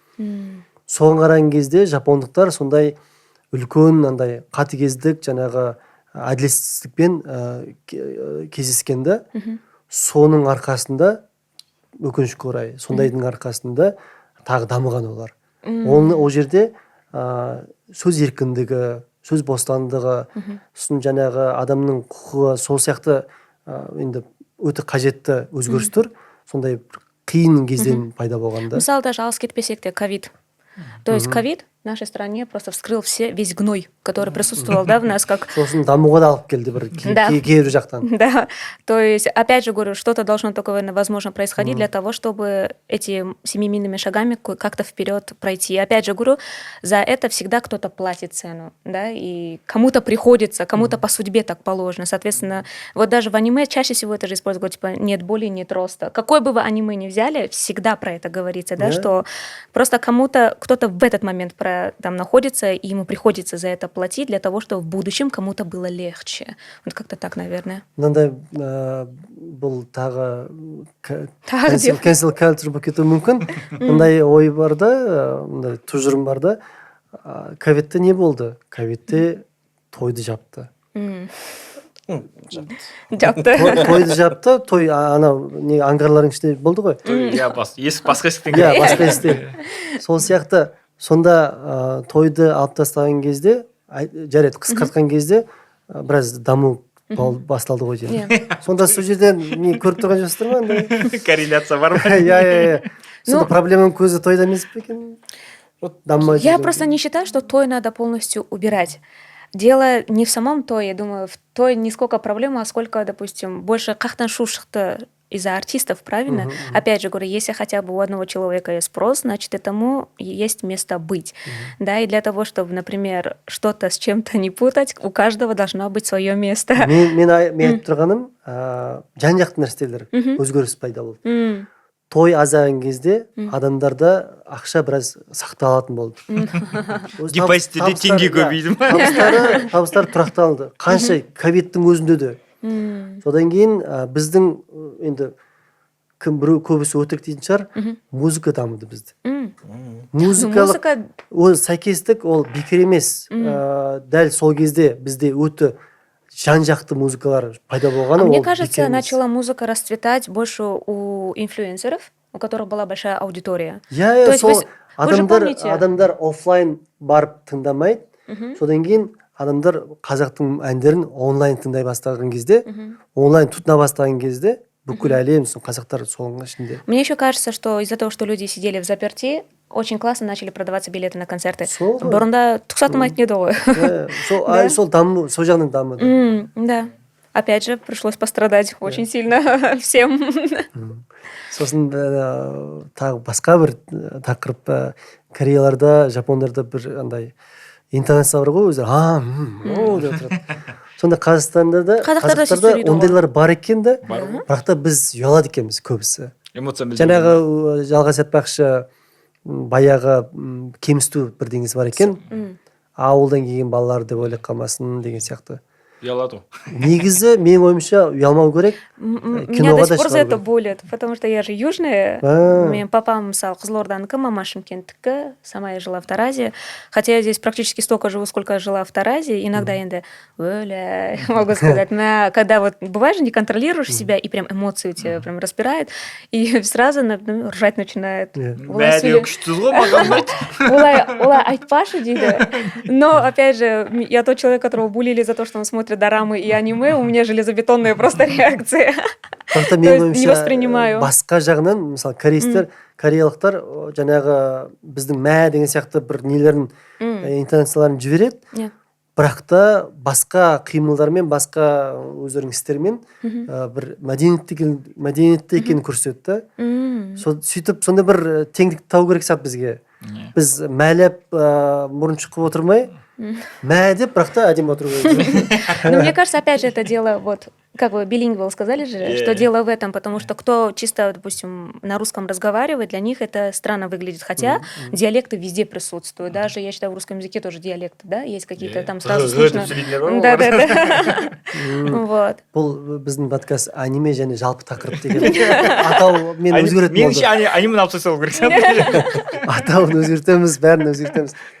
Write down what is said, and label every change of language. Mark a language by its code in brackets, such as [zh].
[kk] Соған қараған кезде жапондықтар сондай үлкен андай қатыгездік, жаңағы әділетсіздікпен кездескенде, соның арқасында өкінішке орай, сондайдың арқасында тағы дамыған олар. Ол жерде сөз еркіндігі, сөз бостандығы, сосын жаңағы адамның құқығы, сол сияқты енді өте қажетті өзгерістер сондай қиын кезден пайда болғанда. Мысалы, даже алыс кетпесек те ковид. [ru] То есть ковид в нашей стране просто вскрыл весь гной, который присутствовал, да, в нас как... [kk] Сосын дамуға да алып келді бір кейбір жақтан. [ru] Да, то есть, опять же говорю, что-то должно такое, возможно, происходить для того, чтобы эти семимильными шагами как-то вперед пройти. Опять же говорю, за это всегда кто-то платит цену, да, и кому-то приходится, кому-то по судьбе так положено. Соответственно, вот даже в аниме чаще всего это же используют, типа, нет боли, нет роста. Какое бы вы аниме ни взяли, всегда про это говорится, да, что просто кому-то, кто-то в этот момент там находится, и ему приходится за это платить для того, чтобы в будущем кому-то было легче. Вот как-то так, наверное. [kk] Мынандай бұл тағы [en] cancel culture [kk] болып кетуі мүмкін. Мындай ой бар да, мындай тұжырым бар да. Ковидте не болды? Ковидте тойды жапты. Тойды жапты, той анау аңғарлардың ішінде болды ғой. Басқа есіктен келді. Басқа есіктен. Сол сияқты сонда тойды алып тастаған кезде, жарайды қысқартқан кезде біраз даму басталды ғой жерде. Сонда сол жерден не көріп тұрған жоқсыздар ма? Корреляция бар ма? Сонда проблеманың көзі тойда емес пе екен? [ru] Я просто не считаю, что той надо полностью убирать. Дело не в самом тое, я думаю, в той не сколько проблема, а сколько, допустим, больше [kk] қақтан шу шықты [ru] из-за артистов, правильно? Опять же говорю, если хотя бы у одного человека есть спрос, значит, этому есть место быть. Да, и для того, чтобы, например, что-то с чем-то не путать, у каждого должно быть свое место. [kk] Мен айтып тұрғаным, жан-жақты нәрселер өзгеріс пайда болды. Той азайған кезде адамдарда ақша біраз сақталатын болды. Депозитте теңге көбейді ма? Табыстар тұрақталды. Қанша ковидтің өзінде де. Содан кейін біздің енді кім біреу көбісі өтірік дейтін шығар, музыка дамыды бізді. музыкалық ол сәйкестік ол бекер емес. Дәл сол кезде бізде өте жан-жақты музыкалар пайда болғаны. [ru] Мне кажется, начала музыка расцветать больше у инфлюенсеров, у которых была большая аудитория. [kk] Иә, сол адамдар офлайн барып тыңдамайды. Содан кейін адамдар қазақтың әндерін онлайн тыңдай бастаған кезде, онлайн тұтына бастаған кезде бүкіл әлем қазақтар соның ішінде. [ru] Мне еще кажется, что из-за того, что люди сидели в заперти, очень классно начали продаваться билеты на концерты. [kk] Бұрында тұқсатылмайтын еді ғой. Сол даму, сол жағынан дамыды. [ru] Да. Опять же, пришлось пострадать очень сильно всем. [kk] Сосын тағы басқа бір тақырып, Кореяларда, Жапондарда бір андай интонация бар ғой, өздері деп тұрады. Сонда Қазақстанда ондайлар бар екен де, бірақ та біз ұялады екенбіз көбісі. Жаңағы жалғас айтпақшы, баяғы кемсіту бірдеңесі бар екен, ауылдан келген балалар деп ойлап қалмасын деген сияқты. Ұялады ғой. Негізі менің ойымша ұялмау керек. [ru] Меня до сих пор за это болит, потому что я же южная. [kk] Менің папам, мысалы, Қызылорданікі, мама Шымкенттікі, [ru] сама я жила в Таразе. Хотя я здесь практически столько живу, сколько жила в Таразе. Иногда енді, могу сказать, когда вот бывает же не контролируешь себя, и прям эмоции у тебя прям распирает, и сразу ржать начинает. [kk] Олай айтпашы дейді. [ru] Но, опять же, я тот человек, которого булили за то, что он смотрит дорамы и аниме, у меня железобетонная просто реакция. То есть не воспринимаю. [kk] Басқа жағынан, мысалы, кореялықтар жаңағы біздің деген сияқты бір нелерін, интонацияларын жібереді. Бірақ та басқа қимылдармен, басқа өздерінің істермен бір мәдениетті екенін көрсетті. Сөйтіп, сонда бір теңдік тау керек сияқты бізге. Біз мәлеп мұрын шықып отырмай, деп, бірақ та әдем отыру керек. [ru] Но мне кажется, опять же, это дело, вот, как вы билингвал сказали же, что дело в этом, потому что кто чисто, допустим, на русском разговаривает, для них это странно выглядит, хотя диалекты везде присутствуют, даже, я считаю, в русском языке тоже диалекты, да, есть какие-то там сразу слышно. Да. Вот. [kk] Бұл біздің подкаст аниме және жалпы тақырып деген. Атау мен өзгеретін болды. Меніңше анимені алып тастау керек. Атауын өзгертеміз, бәрін өзгертеміз.